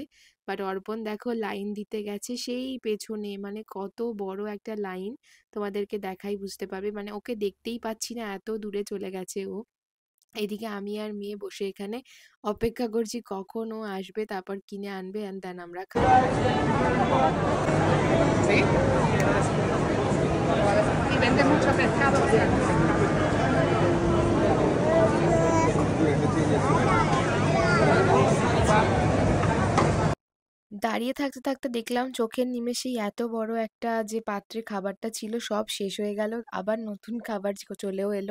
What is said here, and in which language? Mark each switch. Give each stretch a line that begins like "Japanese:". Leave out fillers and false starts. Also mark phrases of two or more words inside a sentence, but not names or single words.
Bangla: বাট অর্পণ দেখো লাইন দিতে গেছে সেই পেছনে মানে কত বড় একটা লাইন তোমাদেরকে দেখাই বুঝতে পারবে। মানে ওকে দেখতেই পাচ্ছি না এত দূরে চলে গেছে ও। এদিকে আমি আর মেয়ে বসে এখানে অপেক্ষা করছি কখন ও আসবে তারপর কিনে আনবে
English: and then
Bangla: আমরা খাবো।
Spanish: ¿Sí? Y vende mucho pescado. O sea,
Bangla: দাঁড়িয়ে থাকতে, থাকতে দেখলাম চোখের নিমেষেই এত বড় একটা যে পাত্রে খাবারটা ছিল সব শেষ হয়ে গেল। আবার নতুন খাবার চলেও এলো।